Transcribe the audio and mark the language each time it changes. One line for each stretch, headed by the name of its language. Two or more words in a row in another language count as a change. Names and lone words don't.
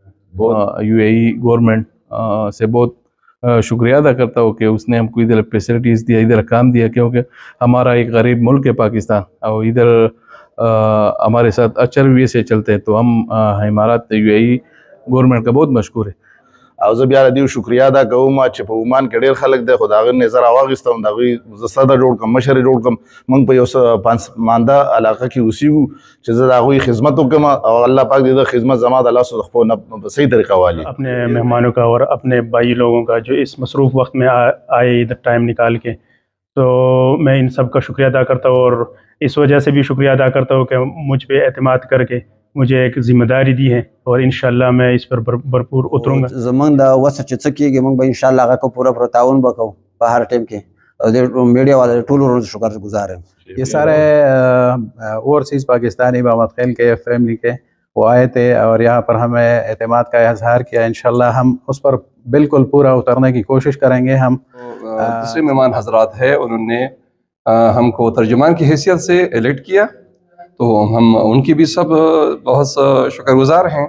Urdu: UAE گورنمنٹ سے بہت شکریہ ادا کرتا ہوں کہ اس نے ہم کو ادھر فیسلٹیز دیا، ادھر کام دیا، کیونکہ ہمارا ایک غریب ملک ہے پاکستان، اور ادھر ہمارے ساتھ اچھا رویے سے چلتے ہیں، تو ہم امارات UAE گورنمنٹ کا بہت مشکور ہے۔
Pashto: او زه بیا د دې شکریا ادا کوم چې په عمان کې ډېر خلک دی، خو د هغې نه یې زه راواخیستم، د هغوی زه صدر جوړ کړم، مشر یې جوړ کړم. موږ په یو پانسمانده علاقه کې اوسېږو چې زه د هغوی خدمت وکړم، او الله پاک دې د خدمت زما د لاسو د خپلو نه په صحیح طریقه والي.
Urdu: اپنے مہمانوں کا اور اپنے بھائی لوگوں کا جو اس مصروف وقت میں آئے ادھر ٹائم نکال کے، تو میں ان سب کا شکریہ ادا کرتا ہوں، اور اس وجہ سے بھی شکریہ ادا کرتا ہوں کہ مجھ پہ اعتماد کر کے مجھے ایک ذمہ داری دی ہے، اور انشاءاللہ میں اس پر بھرپور اتروں گا۔
Pashto: زمونږ د وسه چې څه کېږي موږ به انشاءالله هغه کو پوره تعاون به کوو په هر ټیم کې، او د میډیا والے ټولو شکر گزار یم۔
Urdu: یہ سارے اوورسیز پاکستانی بامدخیل کے فیملی کے وہ آئے تھے، اور یہاں پر ہمیں اعتماد کا اظہار کیا۔ انشاءاللہ ہم اس پر بالکل پورا اترنے کی کوشش کریں گے۔ ہم دوسرے مہمان حضرات ہیں، انہوں نے ہم کو ترجمان کی حیثیت سے ایلیکٹ کیا، تو ہم ان کی بھی سب بہت شکر گزار ہیں۔